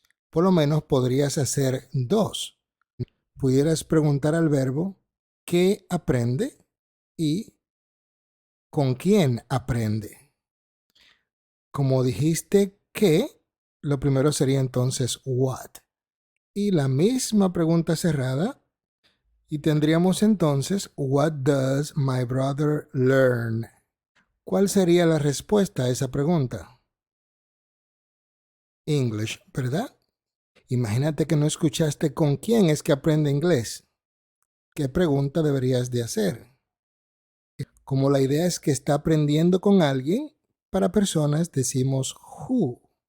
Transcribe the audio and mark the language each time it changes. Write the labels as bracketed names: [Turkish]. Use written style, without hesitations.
[Spanish] Por lo menos podrías hacer dos. Pudieras preguntar al verbo ¿qué aprende? Y ¿con quién aprende? Como dijiste que, lo primero sería entonces what. Y la misma pregunta cerrada. Y tendríamos entonces, [English] what does my brother learn? [Spanish] ¿Cuál sería la respuesta a esa pregunta? English, ¿verdad? Imagínate que no escuchaste con quién es que aprende inglés. ¿Qué pregunta deberías de hacer? Como la idea es que está aprendiendo con alguien, para personas decimos who.